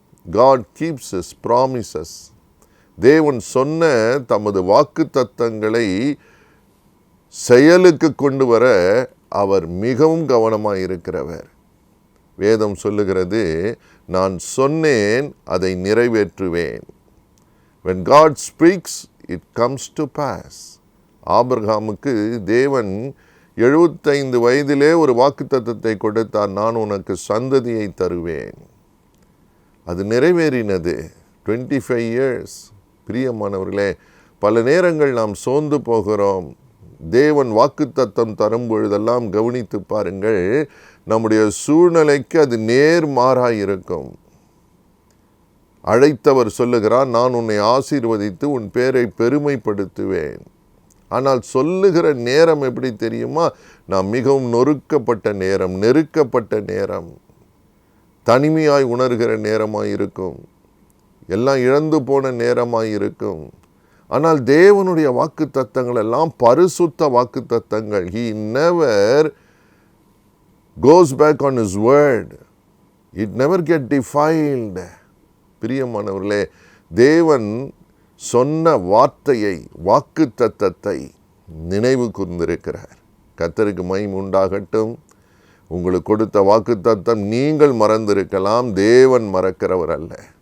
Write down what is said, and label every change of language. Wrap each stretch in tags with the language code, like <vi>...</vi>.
<en>God keeps his promises.</en> <ta>தேவன் சொன்ன தமது வாக்குத்தத்தங்களை செயலுக்கு கொண்டு வர அவர் மிகவும் கவனமாக இருக்கிறவர். வேதம் சொல்லுகிறது, நான் சொன்னேன் அதை நிறைவேற்றுவேன்.</ta> <en>When God speaks, it comes to pass.</en> <ta>ஆபிரகாமுக்கு தேவன் 75 வயதிலே ஒரு வாக்குத்தத்தத்தை கொடுத்தார், நான் உனக்கு சந்ததியை தருவேன். அது நிறைவேறினது.</ta> <en>25 years.</en> <ta>பிரியமானவர்களே, பல நேரங்கள் நாம் சோர்ந்து போகிறோம். தேவன் வாக்குத்தத்தம் தரும் பொழுதெல்லாம் கவனித்து பாருங்கள், நம்முடைய சூழ்நிலைக்கு அது நேர்மாறாய் இருக்கும். அழைத்தவர் சொல்லுகிறார், நான் உன்னை ஆசீர்வதித்து உன் பேரை பெருமைப்படுத்துவேன். ஆனால் சொல்லுகிற நேரம் எப்படி தெரியுமா? நாம் மிகவும் நொறுக்கப்பட்ட நேரம், நெருக்கப்பட்ட நேரம், தனிமையாய் உணர்கிற நேரமாய் இருக்கும், எல்லாம் இழந்து போன நேரமாய் இருக்கும். ஆனால் தேவனுடைய வாக்குத்தத்தங்கள் எல்லாம் பரிசுத்த வாக்குத்தத்தங்கள்.</ta> <en>He never goes back on his word. It never get defiled.</en> <ta>பிரியமானவர்களே, தேவன் சொன்ன வார்த்தையை, வாக்குத்தத்தத்தை நினைவு கூர்ந்திருக்கிறார். கர்த்தருக்கு மகிமை உண்டாகட்டும். உங்களுக்கு கொடுத்த வாக்குத்தத்தம் நீங்கள் மறந்திருக்கலாம், தேவன் மறக்கிறவர் அல்ல.</ta>